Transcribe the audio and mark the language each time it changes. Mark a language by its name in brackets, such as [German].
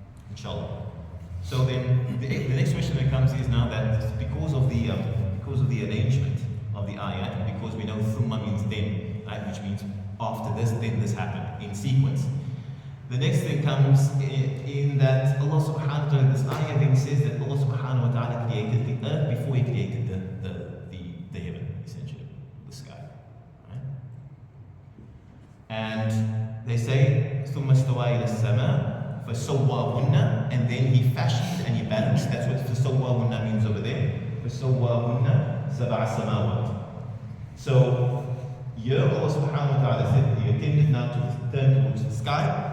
[English] Inshallah. So then, the next question that comes is now that because of the arrangement of the ayat, because we know thumma means then, right, which means after this, then this happened in sequence. The next thing comes in that Allah subhanahu wa ta'ala, this ayah then says that Allah subhanahu wa ta'ala created the earth before He created the heaven, essentially, the sky. Right? And they say, [Arabic] ثُمَّ اسْتَوَى إِلَى السَّمَاءِ فَسَوَّاهُنَّ, [English] and then He fashioned and He balanced. That's what فَسَوَّاهُنَّ means over there. [Arabic] فَسَوَّاهُنَّ سَبْعَ سَمَاوَاتٍ. [English] So here Allah subhanahu wa ta'ala said He intended now to turn towards the sky.